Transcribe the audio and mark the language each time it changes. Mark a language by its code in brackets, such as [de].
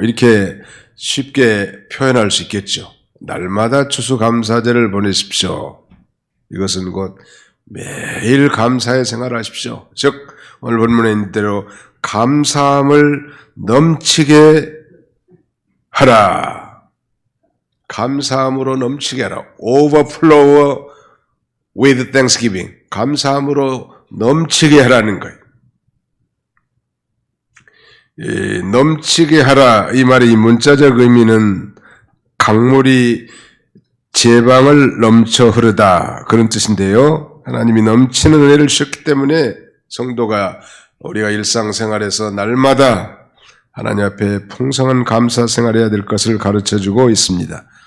[ko] 이렇게 쉽게 표현할 수 있겠죠. 날마다 추수감사절을 보내십시오. 이것은 곧 매일 감사의 생활을 하십시오. 즉 오늘 본문에 있는 대로 감사함을 넘치게 하라. 감사함으로 넘치게 하라. [en] Overflow with thanksgiving. [ko] 감사함으로 넘치게 하라는 거예요. 넘치게 하라 이 말의 이 문자적 의미는 강물이 제방을 넘쳐 흐르다 그런 뜻인데요. 하나님이 넘치는 은혜를 주셨기 때문에 성도가 우리가 일상생활에서 날마다 하나님 앞에 풍성한 감사 생활해야 될 것을 가르쳐주고 있습니다.